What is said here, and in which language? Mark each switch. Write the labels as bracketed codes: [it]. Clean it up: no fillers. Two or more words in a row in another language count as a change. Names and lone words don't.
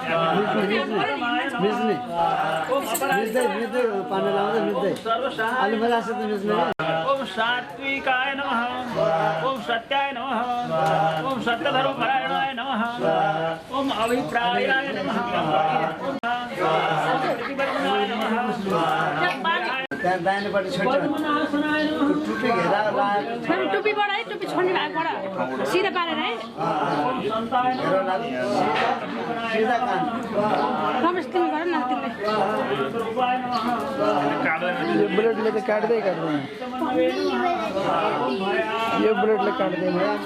[sa] ओम अपराय ओम सात्विकाय नमः। ओम सत्याय नमः। ओम सत्यधर्मपरायणाय नमः। ओम अभिप्रायाय नमः। ओम प्रतिपन्नाय नमः। [ne] दाहिनेपट्टि छोड्छ [sa] पद्मनासनाय नमः। [ne] टुप्पी घेरा टुप्पीबाट है टुप्पी छोड्ने भागबाट सिधा पारेर है [sa] ओम संताय नमः। [ne] सीधा कान रमेश तिमी गर न तिमीले [sa] स्वरूपाय नमः [hi] ये ब्लेड लेके काट दे कर रहे हैं ये ब्लेड लेके काट देंगे